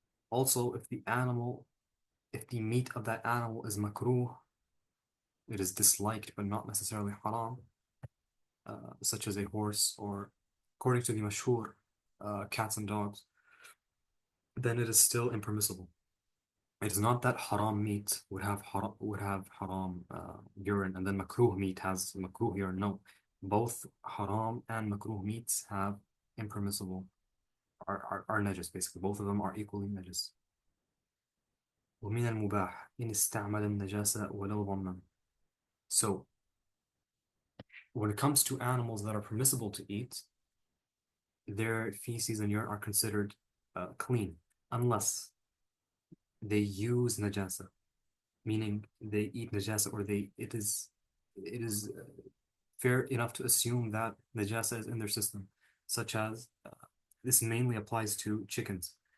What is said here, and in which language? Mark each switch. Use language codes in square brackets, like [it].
[en] Also, if the meat of that animal is makruh, it is disliked but not necessarily haram, such as a horse or, according to the mashhur, cats and dogs, then it is still impermissible. It is not that haram meat would have haram urine, and then makruh meat has makruh urine. No, both haram and makruh meats have impermissible are najis. Basically, both of them are equally najis. [ar] ومن المباح إن استعمل النجاسة ولو ظنا. [en] So when it comes to animals that are permissible to eat, their feces and urine are considered clean, unless they use najasa, meaning they eat najasa, or it is fair enough to assume that najasa is in their system, such as this mainly applies to chickens.